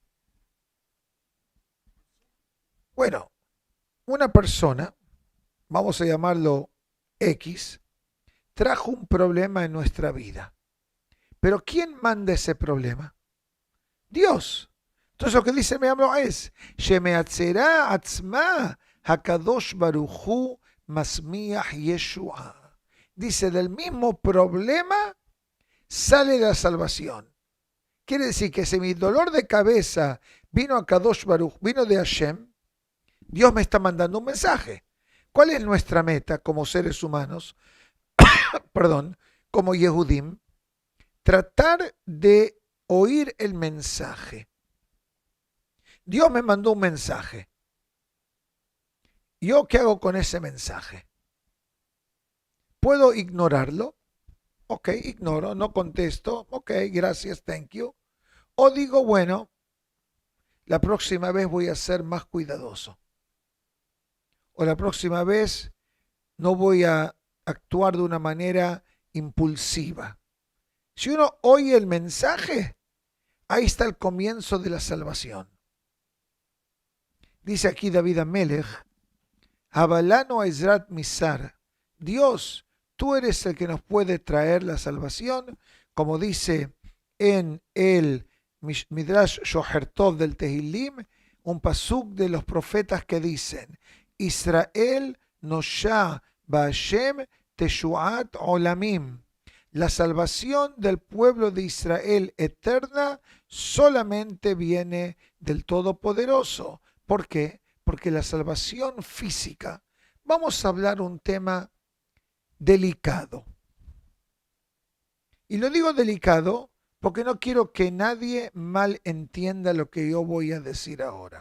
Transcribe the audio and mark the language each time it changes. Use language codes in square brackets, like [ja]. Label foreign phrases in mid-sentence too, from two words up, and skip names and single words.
[es] Bueno, una persona, vamos a llamarlo X, trajo un problema en nuestra vida. Pero ¿quién manda ese problema? Dios. Entonces lo que dice Meam Loes, [he] שמהצרה עצמה הקדוש ברוך הוא מצמיח ישועה. [es] Dice, del mismo problema sale la salvación. Quiere decir que si mi dolor de cabeza vino a [he] קדוש ברוך, [es] vino de Hashem, Dios me está mandando un mensaje. ¿Cuál es nuestra meta como seres humanos? Como Yehudim, tratar de oír el mensaje. Dios me mandó un mensaje. ¿Yo qué hago con ese mensaje? ¿Puedo ignorarlo? Ok, ignoro, no contesto. Ok, gracias, [en] thank you. [es] O digo, bueno, la próxima vez voy a ser más cuidadoso. O la próxima vez no voy a actuar de una manera impulsiva. Si uno oye el mensaje, ahí está el comienzo de la salvación. Dice aquí David Amelech, [he] הבה לנו עזרת מצר, [es] Dios, tú eres el que nos puede traer la salvación, como dice en el Midrash Shoher Tov del Tehilim, un pasuk de los profetas que dicen, [he] ישראל נושע בהשם תשועת עולמים. [es] La salvación del pueblo de Israel eterna solamente viene del Todopoderoso. ¿Por qué? Porque la salvación física, vamos a hablar un tema delicado. Y lo digo delicado porque no quiero que nadie mal entienda lo que yo voy a decir ahora.